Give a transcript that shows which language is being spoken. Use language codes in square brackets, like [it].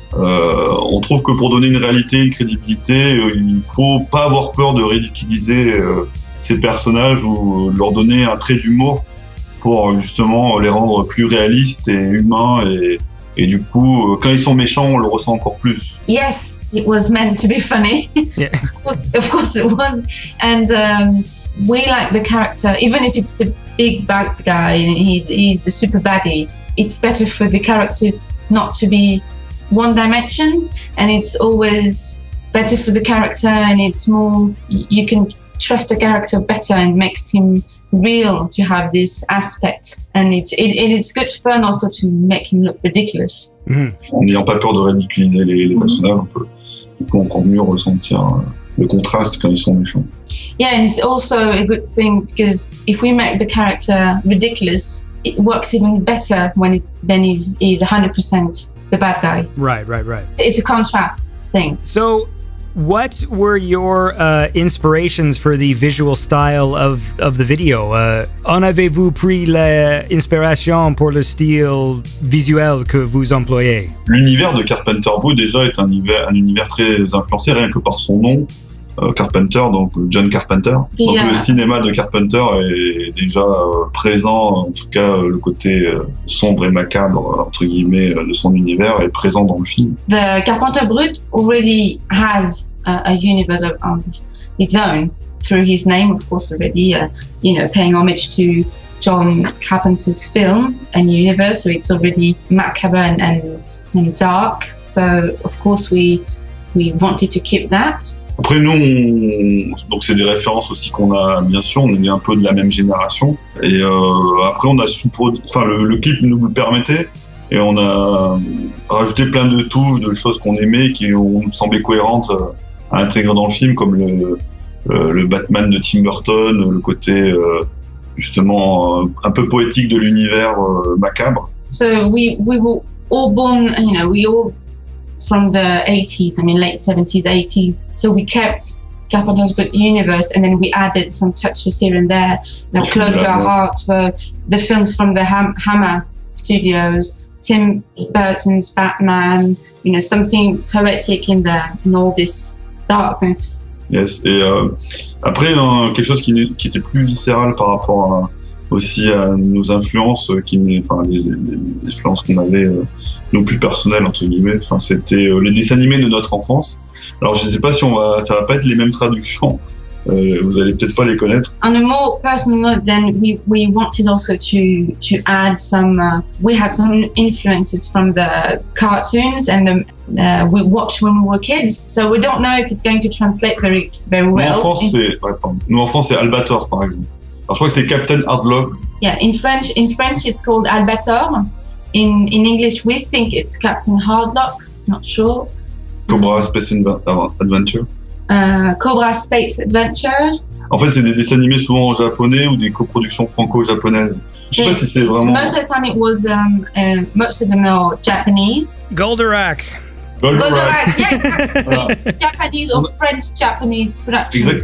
[fr] On trouve que pour donner une réalité, une crédibilité, il faut pas avoir peur de ridiculiser ces personnages ou leur donner un trait d'humour pour justement les rendre plus réalistes et humains et du coup quand ils sont méchants on le ressent encore plus. [en] Yes, it was meant to be funny. Yeah. Of course it was, and we like the character, even if it's the big bad guy and he's the super baddie, it's better for the character not to be one dimension, and it's always better for the character, and it's more, you can trust the character better and makes him real to have this aspect, and it's good fun also to make him look ridiculous. En n'ayant pas peur de ridiculiser les personnages, on peut du coup encore mieux ressentir le contraste quand ils sont méchants. Yeah, and it's also a good thing because if we make the character ridiculous, it works even better then he's 100% the bad guy. Right. It's a contrast thing. So, what were your inspirations for the visual style of the video? [fr] En avez-vous pris l'inspiration pour le style visuel que vous employez? L'univers de Carpenter Brut déjà est un univers très influencé rien que par son nom, Carpenter, donc John Carpenter. Donc le cinéma de Carpenter est déjà présent, en tout cas le côté sombre et macabre entre guillemets de son univers est présent dans le film. [en] The Carpenter Brut already has a universe of its own through his name, of course, already paying homage to John Carpenter's film and universe, so it's already macabre and dark. So of course we wanted to keep that. [fr] Après nous, donc c'est des références aussi qu'on a, bien sûr, on est un peu de la même génération. Et après on a le clip nous le permettait et on a rajouté plein de touches, de choses qu'on aimait, qui nous semblaient cohérentes à intégrer dans le film, comme le Batman de Tim Burton, le côté justement un peu poétique de l'univers macabre. [en] So we were all born, we all from the 80s, late 70s, 80s. So we kept Carpenter's Brut universe, and then we added some touches here and there that were close to our heart. So the films from the Hammer Studios, Tim Burton's Batman, something poetic in there, and all this darkness. Yes. [fr] Et après, quelque chose qui était plus viscéral par rapport aussi à nos influences, les influences qu'on avait, nos plus personnelles entre guillemets. Enfin, c'était les dessins animés de notre enfance. Alors, je ne sais pas si ça va pas être les mêmes traductions. Vous allez peut-être pas les connaître. [en] On a more personal note, then we wanted also to add some. We had some influences from the cartoons and we watched when we were kids. So we don't know if it's going to translate very well. [fr] Nous en France, c'est Albator par exemple. Alors je crois que c'est Captain Hardlock. [en] Yeah, in French it's called Albator. In English we think it's Captain Hardlock. Not sure. Cobra Space Adventure. Cobra Space Adventure. [fr] En fait, c'est des dessins animés souvent en japonais ou des coproductions franco-japonaises. Je sais pas si c'est vraiment. [en] Most of the time it was most of them are Japanese. Goldorak. Yeah, Japanese or French-Japanese production.